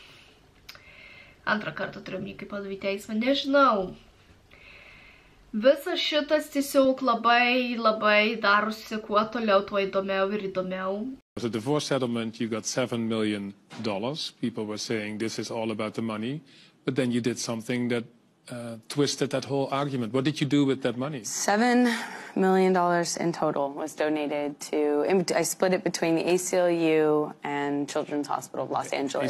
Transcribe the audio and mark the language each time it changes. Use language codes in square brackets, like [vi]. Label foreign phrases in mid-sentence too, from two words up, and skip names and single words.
[lt] Antrą kartą turiu kai padavė teismą, nežinau. Visas šitas tiesiog labai darosi kuo toliau, tuo įdomiau ir įdomiau. [en] The divorce settlement, you got $7 million. People were saying this is all about the money, but then you did something that twisted that whole argument. What did you do with that money? $7 million in total was donated to, I split it between the ACLU and Children's Hospital of Los Angeles.